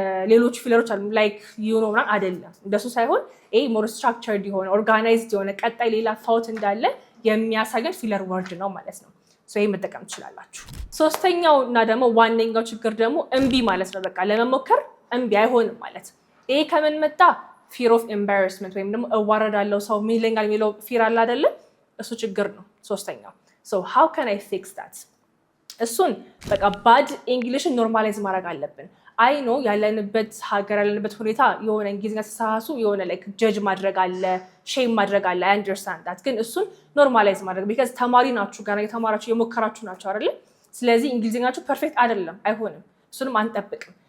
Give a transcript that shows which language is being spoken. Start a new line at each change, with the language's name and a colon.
Amharic: ሌሎች ፊለሮች አሉ ላይክ ዩ ኖ ምናምን አይደለም፣ እንደሱ ሳይሆን ይሄ ሞር ስትራክቸርድ የሆነ ኦርጋናይዝድ የሆነ ቀጣይ ሌላ ታውት እንዳለ የሚያሳየን ፊለር ወርድ ነው ማለት ነው። ይሄ መጠቀም ትችላላችሁ። ሶስተኛው እና ደግሞ ዋነኛው ችግር ደግሞ እምቢ ማለት ነው። በቃ ለመሞከር እምቢ አይሆንም ማለት። ይሄ ከምን መጣ? ፊር ኦፍ ኤምባራስመንት ወይም ደግሞ እዋረዳለሁ ሰው ምን ይለኛል የሚለው ፊር አለ አይደለም? እሱ ችግር ነው ሶስተኛው።
English: how can I fix that?
Amharic: እሱን በቃ ባድ እንግሊሽን ኖርማላይዝ ማድረግ አለብን። አይ ኖ ያለንበት ሀገር ያለንበት ሁኔታ የሆነ እንግሊዝኛ ተሳሳሱ የሆነ ላይክ ጀጅ ማድረግ አለ፣ ሼም ማድረግ አለ።
English: አይ አንደርስታንድ ዳት።
Amharic: ግን እሱን ኖርማላይዝ ማድረግ ቢካዝ ተማሪ ናችሁ፣ ገና የተማራችሁ የሞከራችሁ ናችሁ አይደለ? ስለዚህ እንግሊዝኛችሁ ፐርፌክት አይደለም፣ አይሆንም። እሱንም አንጠብቅም።